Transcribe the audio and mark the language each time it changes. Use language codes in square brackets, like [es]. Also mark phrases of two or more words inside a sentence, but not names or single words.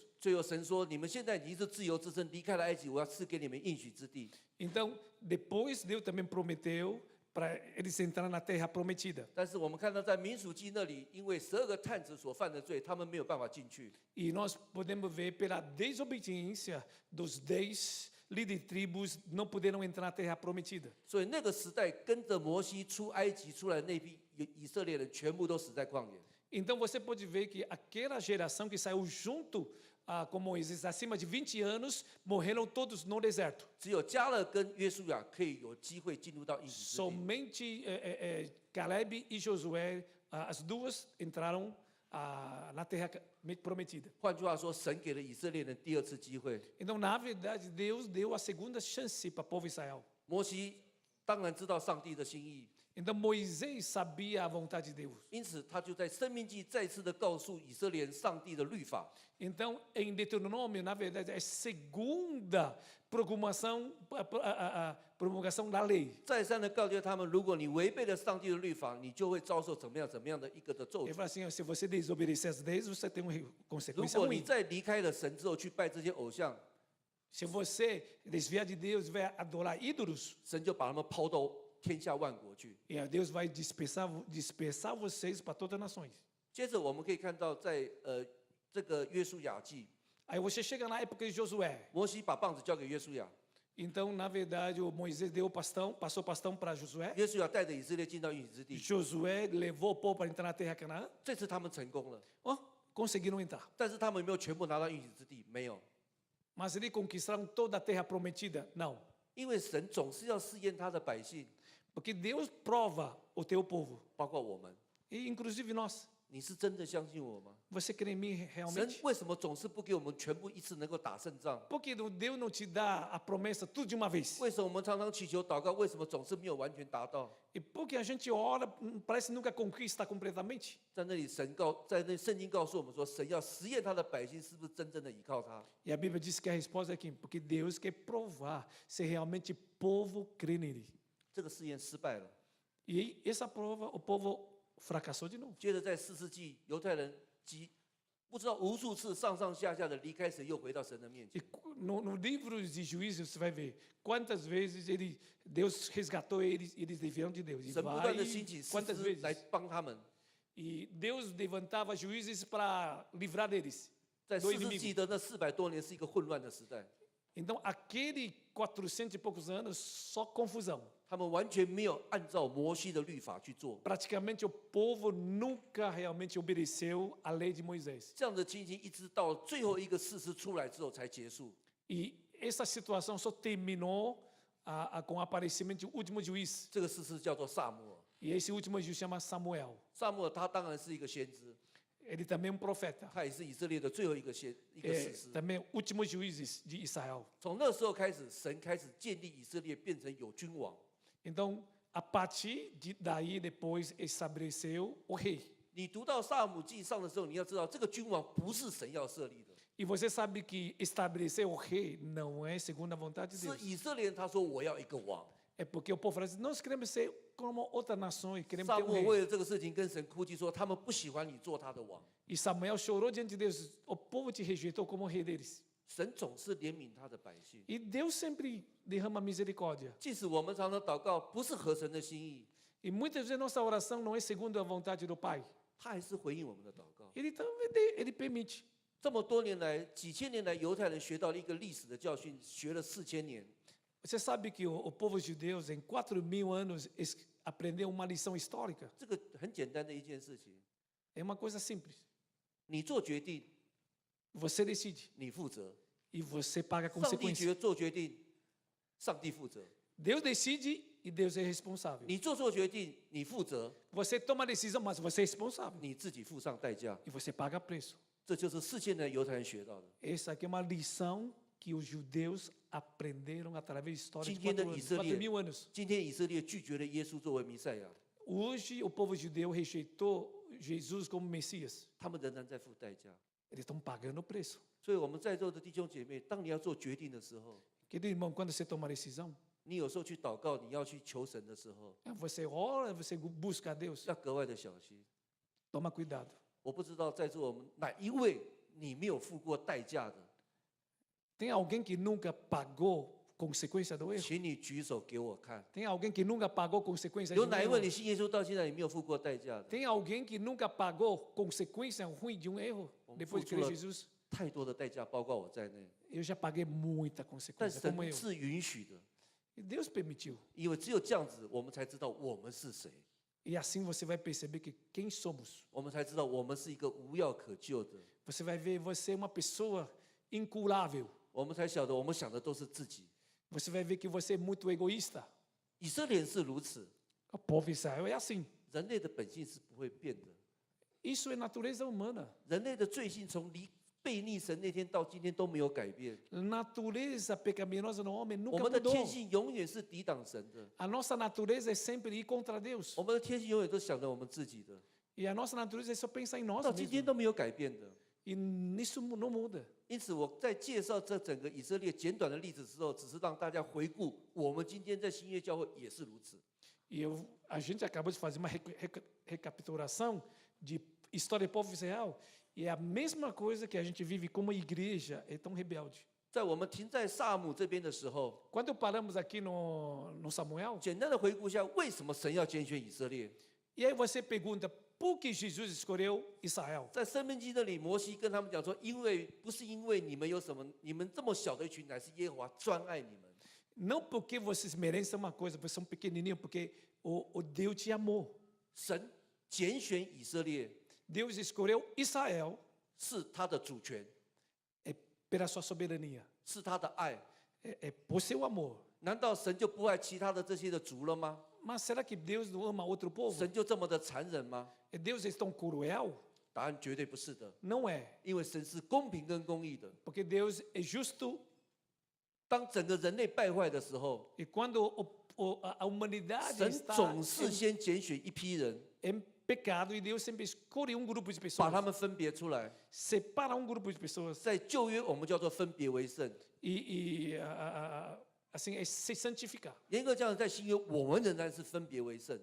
[zh] 最后神说：“你们现在已经是自由之身，离开了埃及，我要赐给你们应许之地。 [pt] Então, depois, Deus também prometeu para eles entrarem na terra prometida. ” [zh] 但是我们看到在民数记那里，因为12个探子所犯的罪，他们没有办法进去。 [pt] E nós podemos ver pela desobediência dos 10 líderes de tribos não puderam entrar na terra prometida. [zh] 所以那个时代跟着摩西出埃及出来的那批以色列人，全部都死在旷野。 [pt] Então você pode ver que aquela geração que saiu junto com Moisés, acima de 20 anos, morreram todos no deserto. [zh] 只有加勒跟约书亚可以有机会进入到应许之地。 [pt] Somente Caleb e Josué, as duas entraram na terra prometida. [zh] 换句话说，神给了以色列人第二次机会。 [pt] Então, na verdade, Deus deu a segunda chance para o povo de Israel. [zh] 摩西当然知道上帝的心意， [pt] Então Moisés sabia a vontade de Deus. [zh] 因此他就在生命记再次的告诉以色列人上帝的律法。 [pt] Então, em Deuteronômio, na verdade, é a segunda promulgação da lei. [zh] 再三的告诫他们，如果你违背了上帝的律法，你就会遭受怎么样的一个的咒 [pt] Ele [zh] 诅。 [pt] fala assim, se você desobedecer as leis, você tem uma [zh] 如 [pt] consequência [zh] 果你 [pt] ruim. [zh] 在离开了神之后去拜这些偶像， [pt] Se você desviar de Deus, vai adorar ídolos, [zh] 神就把他们抛到天下万国去。 [pt] e Deus vai dispersar vocês para todas as nações. [zh] 接着我们可以看到在，这个约书亚记， [pt] Aí você chega na época de Josué. [zh] 摩西把棒子交给约书亚， [pt] Então, na verdade, o Moisés passou o bastão para Josué. [zh] 约书亚带着以色列进到应许之地。 [pt] Josué levou o povo para entrar na terra Canaã. [zh] 这次他们成功了， [pt] Conseguiram entrar. [zh] 但是他们有没有全部拿到应许之地？没有， [pt] Mas eles conquistaram toda a terra prometida? Não. [zh] 因为神总是要试验他的百姓， [pt] Porque Deus prova o teu povo. [zh] 包括我们。 [pt] E inclusive nós. [zh] 你是真的相信我吗？ [pt] Você crê em mim [zh] 神 [pt] realmente? [zh] 为什么总是不给我们全部一次能够打胜仗？ [pt] Porque Deus não te dá a promessa tudo de uma vez. [zh] 为什么我们常常祈求祷告，为什么总是没有完全达到？ [pt] E porque a gente ora, parece nunca conquista completamente. [zh] 在那里在那圣经告诉我们说，神要实验他的百姓是不是真正的依靠他。 [pt] E a Bíblia diz que a resposta é aqui, porque Deus quer provar se realmente o povo crê nele. [zh] 这个试验失败了。 [pt] E essa prova, o povo fracassou de novo. [zh] 接着在4世纪，犹太人不知道无数次上上下下的离开神，又回到神的面前。 [pt] E no livro de Juízes você vai ver quantas vezes Deus resgatou eles, eles deviam de Deus. E [zh] 神不断的兴起 [pt] quantas [zh] 士师来 [pt] vezes? [zh] 帮他们。 [pt] E Deus levantava juízes para livrar deles [zh] 在 [pt] do [zh] 4世纪 [pt] inimigo. [zh] 的那400多年是一个混乱的时代， [pt] Então, aquele 400 e poucos anos, só confusão. [zh] 他们完全没有按照摩西的律法去做。 [pt] Praticamente o povo nunca realmente obedeceu à lei de Moisés. [zh] 这样的情形一直到最后一个士师出来之后才结束。 [pt] E essa situação só terminou com o aparecimento do último juiz. [zh] 这个士师叫做萨姆尔。 [pt] E esse último juiz chama Samuel. [zh] 萨姆尔他当然是一个先知， [pt] Ele também é um profeta. [zh] 他也是以色列的最后一个士师。 [pt] Também último juízes de Israel. [zh] 从那时候开始，神开始建立以色列，变成有君王。 [pt] Então, a partir daí, depois estabeleceu o rei. [zh] 你读到撒母记上的时候，你要知道这个君王不是神要设立的， [pt] E você sabe que estabelecer o rei não é segundo a vontade de [zh] 是 [pt] Deus. [zh] 以色列人他说我要一个王。 [pt] É porque o povo fala assim, nós queremos ser como outras nações, queremos [zh] 撒 [pt] ter [zh] 母 [pt] um [zh] 耳 [pt] rei. [zh] 为了这个事情跟神哭泣说，他们不喜欢你做他的王。 [pt] E Samuel chorou diante de Deus, o povo te rejeitou como rei deles. [zh] 神总是怜悯他的百姓， [pt] E Deus sempre derrama misericórdia. [zh] 即使我们常常祷告不是合神的心意， [pt] E muitas vezes nossa oração não é segundo a vontade do Pai. [zh] 他还是回应我们的祷告。 [pt] Ele permite. [zh] 这么多年来，几千年来，犹太人学到了一个历史的教训，学了4000年。 [pt] Você sabe que o povo judeu, em 4.000 anos, aprendeu uma lição histórica? [zh] 这个很简单的一件事情， [pt] É uma coisa simples. [zh] 你做决定， [pt] Você decide [zh] 你负责； [pt] e você paga a [zh] 上帝 [pt] consequência. [zh] 做决定，上帝负责； [pt] Deus decide e Deus é responsável. [zh] 你做决定，你负责， [pt] Você toma a decisão, mas você é responsável. [zh] 你自己付上代价。 [pt] E você paga preço. [zh] 这就是4000年犹太人学到的。 [pt] Essa aqui é uma lição que os judeus aprenderam através da história de [zh] 今天的 [pt] 4 [zh] 以 [pt] anos, [zh] 色列 [pt] 4.000 anos. [zh] 今天以色列拒绝了耶稣作为弥赛亚， [pt] Hoje, o povo judeu rejeitou Jesus como Messias. [zh] 他们仍然在付代价。 [pt] Eles estão pagando o preço. [zh] 所以我们在座的弟兄姐妹，当你要做决定的时候， [pt] Querido irmão, quando você toma a decisão, [zh] 你有时候去祷告，你要去求神的时候， [pt] você ora, você busca a Deus. [zh] 要格外的小心。 [pt] Toma cuidado. [zh] 我不知道在座我们哪一位你没有付过代价的， [pt] Tem alguém que nunca pagou consequência do erro? [zh] 请你举手给我看。 [pt] Tem alguém que nunca pagou consequência de [zh] 有 [pt] um [zh] 哪一 [pt] erro? [zh] 位你信耶稣到现在你没有付过代价的？ [pt] Tem alguém que nunca pagou consequência ruim de um erro depois de crer em Jesus? [zh] 太多的代价，包括我在内。 [pt] Eu já paguei muita [zh] 但 [pt] consequência, como [zh] 神 [pt] eu. [zh] 是允许的， [pt] E Deus permitiu. [zh] 因为只有这样子，我们才知道我们是谁， [pt] E assim você vai perceber que quem somos. [zh] 我们才知道我们是一个无药可救的， [pt] Você vai ver você é uma pessoa incurável. [zh] 我们才晓得我们想的都是自己。 [pt] Você vai ver que você é muito egoísta. [zh] 以色列人是如此， [pt] O povo Israel é assim. [zh] 人类的本性是不会变的。 [pt] Isso é natureza humana. [zh] 人类的罪性从背逆神那天到今天都没有改变， [pt] Natureza pecaminosa no homem [zh] 我 [pt] nunca [zh] 们的 [pt] mudou. [zh] 天性永远是抵挡神的， [pt] A nossa natureza é sempre ir contra Deus. [zh] 我们的天性永远都想着我们自己的， [pt] E a nossa natureza é só pensar em nós [zh] 到今天 [pt] mesmos. [zh] 都没有改变的。 [pt] E nisso não muda. [zh] 因此，我在介绍这整个以色列简短的例子之后，只是让大家回顾，我们今天在新约教会也是如此。 [pt] E a gente acabou de fazer uma recapitulação de história do povo Israel. E é a mesma coisa que a gente vive como igreja, é tão rebelde. [zh] 在我们停在萨姆这边的时候， [pt] Quando paramos aqui no Samuel, [zh] 简单的回顾一下，为什么神要拣选以色列？ [pt] e aí você pergunta, por que Jesus escolheu Israel? [zh] 在生命记那里，摩西跟他们讲说，不是因为你们有什么，你们这么小的一群，乃是耶和华专爱你们。 [pt] Não porque vocês merecem uma coisa, vocês são pequenininhos, porque o Deus te amou. [zh] 神拣选以色列 [pt] Deus escolheu Israel [zh] 是他的主权， [pt] pela sua soberania, [zh] 是他的爱。 [pt] é por seu amor. [zh] 难道神就不爱其他的这些的族了吗？ [pt] Mas será que Deus não ama outro povo? [zh] 神就这么的残忍吗？ [pt] Deus é tão cruel? [zh] 答案绝对不是的， [pt] Não é, [zh] 因为神是公平跟公义的。 [pt] porque Deus é justo [zh] 当整个人类败坏的时候， [pt] e quando a humanidade [zh] 神 [pt] está [zh] 总是先拣选一批人， [pt] em pecado e Deus sempre escolhe grupo de [zh] 把 [pt] pessoas, [zh] 他们分别出来。 [pt] separa grupo de pessoas [zh] 在旧约，我们叫做分别为圣； [pt] assim é se santificar. [zh] 严格讲，在新约，我们仍然是分别为圣。